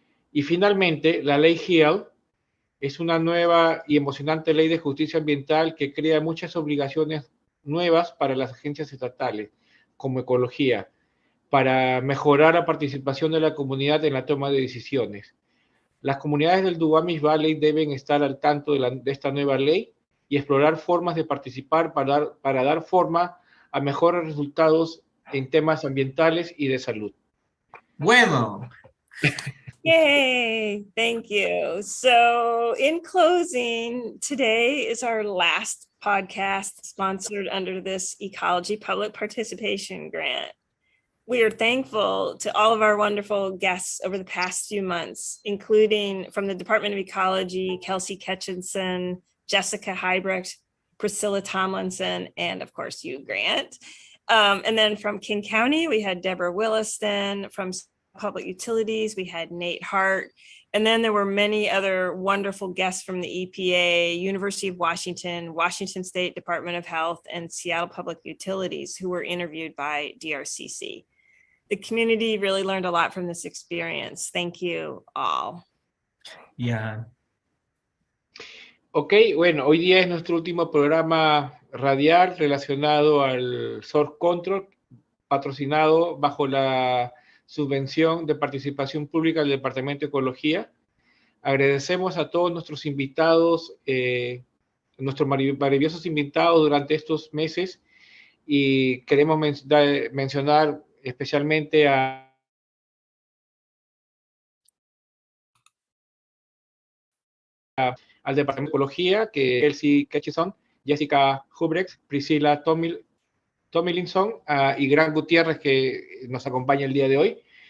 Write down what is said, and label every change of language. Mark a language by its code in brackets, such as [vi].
[es] Y finalmente, la ley HEAL es una nueva y emocionante ley de justicia ambiental que crea muchas obligaciones nuevas para las agencias estatales, como ecología, para mejorar la participación de la comunidad en la toma de decisiones. Las comunidades del Duwamish Valley deben estar al tanto de esta nueva ley y explorar formas de participar para dar forma a mejores resultados en temas ambientales y de salud. Bueno. [en] Yay, thank you. So in closing, today is our last podcast sponsored under this Ecology Public Participation Grant. We are thankful to all of our wonderful guests over the past few months, including from the Department of Ecology, Kelsey Ketchinson, Jessica Heibrecht, Priscilla Tomlinson, and of course you, Grant. And then from King County, we had Deborah Williston. From Public Utilities, we had Nate Hart. And then there were many other wonderful guests from the EPA, University of Washington, Washington State Department of Health, and Seattle Public Utilities, who were interviewed by DRCC. The community really learned a lot from this experience. Thank you all. Yeah. [es] Ok, bueno, hoy día es nuestro último programa radial relacionado al Source Control, patrocinado bajo la subvención de participación pública del Departamento de Ecología. Agradecemos a todos nuestros invitados, nuestros maravillosos invitados durante estos meses, y queremos mencionar especialmente al Departamento de Ecología, que Kelsey Ketchison, Jessica Hubrecht, Priscilla Tomlinson y Grant Gutierrez, que nos acompaña el día de hoy.